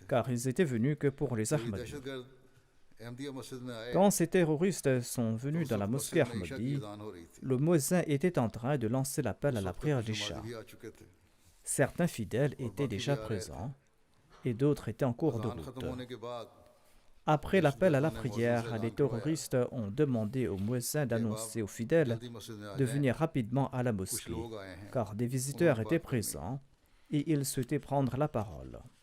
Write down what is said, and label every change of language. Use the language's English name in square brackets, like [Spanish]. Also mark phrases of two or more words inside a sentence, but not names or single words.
[French] car ils étaient venus que pour les [Urdu] कोई [French] Ahmadis. [Urdu] دہشت گرد احمدیہ مسجد میں آئے [French] Quand ces terroristes sont venus [Urdu] तो [French] dans la [Urdu] उस [French] mosquée [Urdu] مسجد میں عشاء کی [French] Ahmadi, [Urdu] اذان ہو رہی تھی [French] le muezzin était en train de lancer l'appel à [Urdu] उस [French] la [Urdu] वक्त [French] prière [Urdu] कुछ [French] d'Isha. [Urdu] نمازی بھی آ چکے تھے [French] Certains fidèles étaient déjà présents et d'autres étaient en cours de route. Après l'appel à la prière, les terroristes ont demandé au muezzin d'annoncer aux fidèles de venir rapidement à la mosquée, car des visiteurs étaient présents et ils souhaitaient prendre la parole.